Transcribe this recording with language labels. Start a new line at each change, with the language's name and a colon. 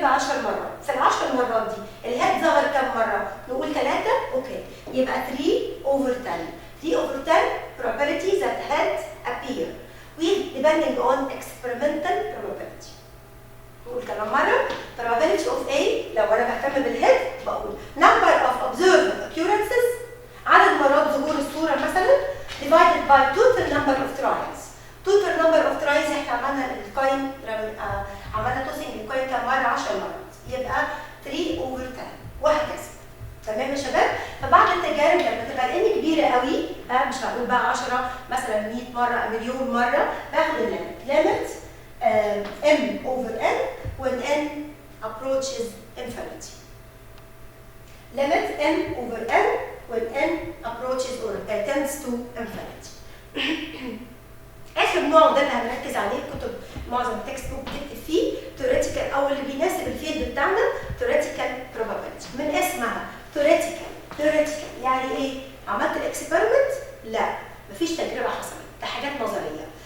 Arabic: تجربه 10 مرات، في ال10 مرات دي الهيد ظهر كام مره؟ نقول 3، اوكي، يبقى 3 over 10.
English: 3 over 10 probability that head appear with depending on experimental probability.
Arabic: نقول كمان مره probability of A، لو انا بهتم بالهيد بقول
English: number of observed occurrences،
Arabic: عدد مرات ظهور الصوره مثلا
English: divided by total number of trials.
Arabic: total number of trials احنا عملنا الكوين، عملنا توسنج الكوين كام مره؟ 10 مرات، يبقى 3 over 10 وهكذا. تمام يا شباب؟ فبعد التجارب لما تبقى الان كبيره قوي، مش هقول بقى 10 مثلا 100 مره مليون مره، باخد الليمت
English: m over n when n approaches infinity. limit m over n when n approaches or tends to infinity.
Arabic: اخر نوع ده اللي هنركز عليه، كتب معظم التكست بوك بتكتب فيه theoretical او اللي بيناسب الفيلد بتاعنا
English: theoretical probability.
Arabic: من اسمها theoretical يعني ايه؟ عملت الاكسبيرمنت؟ لا، مفيش تجربه حصلت، ده حاجات نظريه.